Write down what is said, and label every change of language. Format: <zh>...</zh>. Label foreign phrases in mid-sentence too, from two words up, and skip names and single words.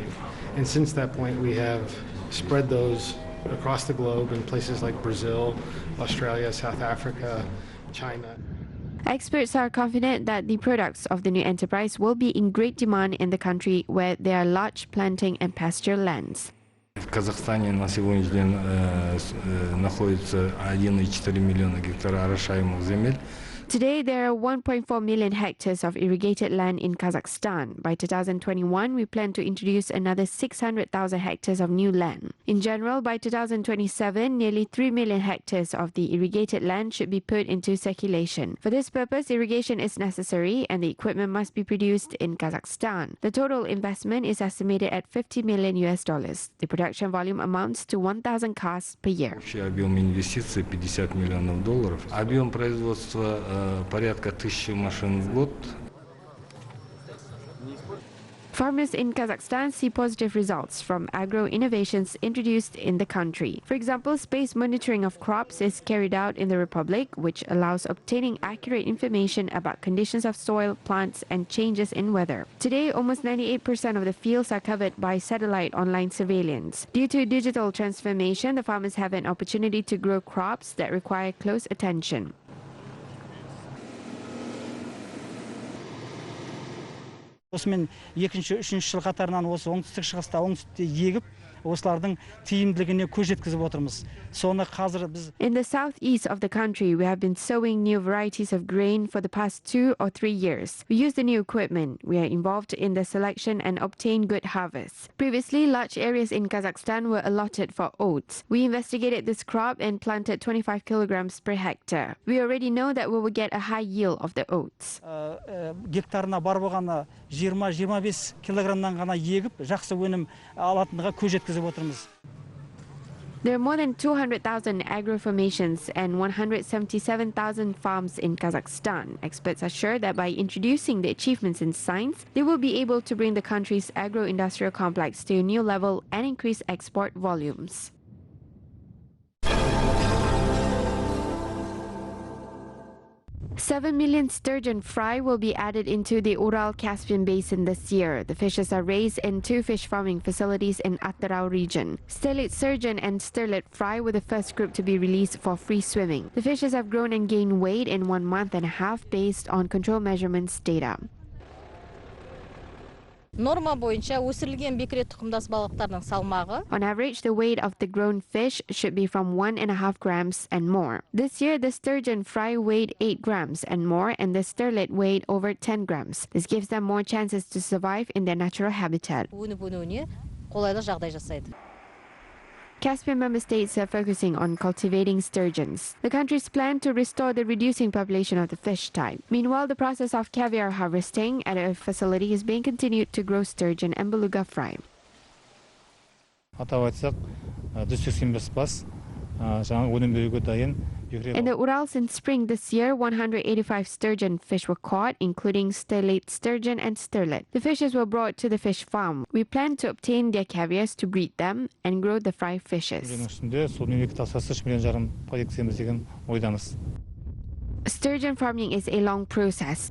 <en>And since that point, we have spread those across the globe in places like Brazil, Australia, South Africa, China. Experts are confident that the products of the new enterprise will be in great demand in the country where there are large planting and pasture lands.</en> <ru>В Казахстане на сегодняшний день находится 1,4 миллиона гектара орошаемых земель,</ru> <en>Today, there are 1.4 million hectares of irrigated land in Kazakhstan. By 2021, we plan to introduce another 600,000 hectares of new land. In general, by 2027, nearly 3 million hectares of the irrigated land should be put into circulation. For this purpose, irrigation is necessary and the equipment must be produced in Kazakhstan. The total investment is estimated at $50 million. The production volume amounts to 1,000 cars per year.</en> <ru>Общий объем инвестиций $50 миллионов. Объем производства порядка 1000 машин в год.</ru> <en>Farmers in Kazakhstan see positive results from agro-innovations introduced in the country. For example, space monitoring of crops is carried out in the Republic, which allows obtaining accurate information about conditions of soil, plants, and changes in weather. Today, almost 98% of the fields are covered by satellite online surveillance. Due to digital transformation, the farmers have an opportunity to grow crops that require close attention.</en> <kk>Осымен екінші, үшінші жыл қатарынан осы оңтүстік шығыста оңтүстікте егіп, осылардың тиімділігіне көз жеткізіп отырмыз. Соны қазір біз</kk> <en>In the southeast of the country, we have been sowing new varieties of grain for the past 2 or 3 years. We use the new equipment. We are involved in the selection and obtain good harvests. Previously, large areas in Kazakhstan were allotted for oats. We investigated this crop and planted 25 kilograms per hectare. We already know that we will get a high yield of the oats.</en> <kk>гектарына бар болғаны 20-25 килограммнан ғана егіп, жақсы өнім алатынға көз жеткізіп отырмыз.</kk> <en>There are more than 200,000 agro-formations and 177,000 farms in Kazakhstan. Experts are sure that by introducing the achievements in science, they will be able to bring the country's agro-industrial complex to a new level and increase export volumes. $7 million sturgeon fry will be added into the Ural-Caspian basin this year. The fishes are raised in 2 fish farming facilities in Astana region. Stellate sturgeon and sterlet fry were the first group to be released for free swimming. The fishes have grown and gained weight in 1 month and a half based on control measurements data.</en> <kk>Норма бойынша өсірілген бекіре тұқымдас балықтардың салмағы.</kk> <en>On average, the weight of the grown fish should be from 1.5 grams and more. This year, the sturgeon fry weighed 8 grams and more, and the sterlet weighed over 10 grams. This gives them more chances to survive in their natural habitat.</en> <kk>Өніп-өнуіне қолайлы жағдай жасайды.</kk> <en>Caspian member states are focusing on cultivating sturgeons. The countries plan to restore the reducing population of the fish type. Meanwhile, the process of caviar harvesting at a facility is being continued to grow sturgeon and beluga fry.</en> <kk>Атап айтсақ, 185 бас жаңа өнім беруге дайын.</kk> <en>In the Urals in spring this year, 185 sturgeon fish were caught, including stellate sturgeon and sterlet. The fishes were brought to the fish farm. We plan to obtain their caviars to breed them and grow the fry fishes. Sturgeon farming is a long process.</en>